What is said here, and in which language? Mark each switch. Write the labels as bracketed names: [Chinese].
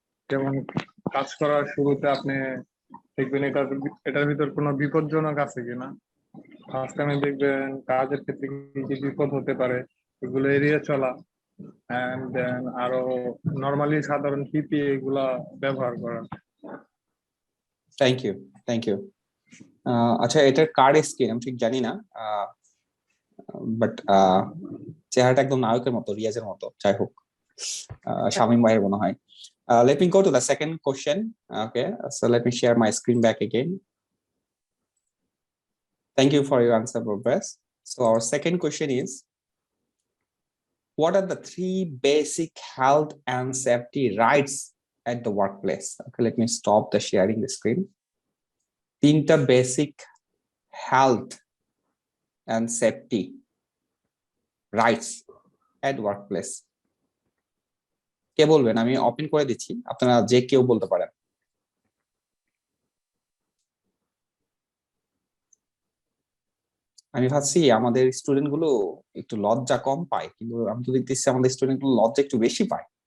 [Bangla] যেমন কাজ করার শুরুতে আপনি দেখবেন এটার ভিতর কোনো বিপজ্জনক আছে কিনা, ফার্স্ট টাইমে দেখবেন কাজের ক্ষেত্রে কি কি বিপদ হতে পারে, এগুলো এড়িয়ে চলা, এন্ড দেন আরো নরমালি সাধারণ পিপি এগুলা ব্যবহার করা। থ্যাংক ইউ আচ্ছা, এটার কার স্কিন আমি ঠিক জানি না, বাট চেহারাটা একদম নায়কের মতো, রিয়াজের মতো। যাই হোক, শামীম ভাইয়ের মনে হয়। [English] Let me go to the second question. Okay, so let me share my screen back again. Thank you for your answer, Pervez. So our second question is, what are the 3 basic health and safety rights at the workplace? Okay, let me stop the sharing the screen. 3টা basic health and safety rights at workplace. [Bangla] কে বলবেন? আমি open করে দিচ্ছি, আপনারা যে কেউ বলতে পারেন। আমি ভাবছি আমাদের স্টুডেন্ট গুলো একটু লজ্জা কম পায়, কিন্তু আমি তো দেখতেছি আমাদের স্টুডেন্ট গুলো লজ্জা একটু বেশি পায়।